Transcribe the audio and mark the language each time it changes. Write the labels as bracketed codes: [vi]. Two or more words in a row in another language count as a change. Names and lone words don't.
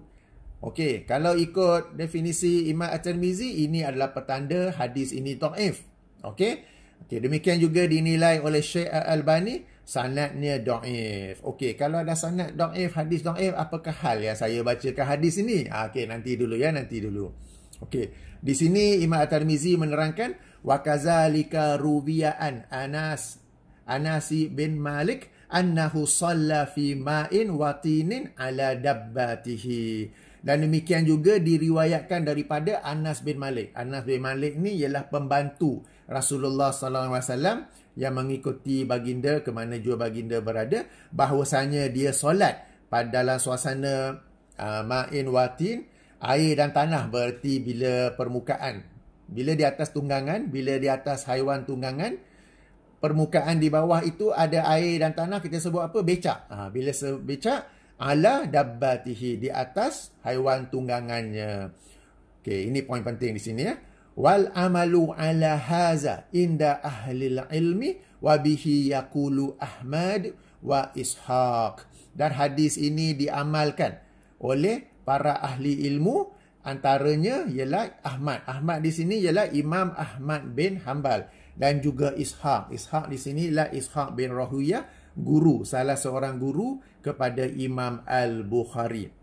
[ms] Okey, kalau ikut definisi Imam At-Tirmizi, ini adalah petanda hadis ini dhaif. Okey. Okey, demikian juga dinilai oleh Syekh Al-Albani, sanadnya dhaif. Okey, kalau ada sanad dhaif, hadis dhaif, apakah hal yang saya bacakan hadis ini? Okey, nanti dulu ya, nanti dulu. Okey, di sini Imam At-Tirmizi menerangkan [ar] وكذلك روي عن أنس بن مالك أنه صلى في ماء وطين على دابته. [ms] Dan demikian juga diriwayatkan daripada Anas bin Malik. Anas bin Malik ni ialah pembantu Rasulullah SAW yang mengikuti baginda ke mana jua baginda berada, bahawasanya dia solat pada dalam suasana [ar] ماء وطين, [ms] air dan tanah, berarti bila permukaan, bila di atas tunggangan, bila di atas haiwan tunggangan, permukaan di bawah itu ada air dan tanah, kita sebut apa? Becak. Bila becak, [ar] على دابته, [ms] di atas haiwan tunggangannya. Okey, ini poin penting di sini ya. [ar] والعمل على هذا عند أهل العلم وبه يقول أحمد وإسحاق. [ms] Dan hadis ini diamalkan oleh para ahli ilmu, antaranya ialah Ahmad. Ahmad di sini ialah Imam Ahmad bin Hanbal dan juga Ishaq. Ishaq di sini ialah Ishaq bin Rahuyah, guru, salah seorang guru kepada Imam Al-Bukhari.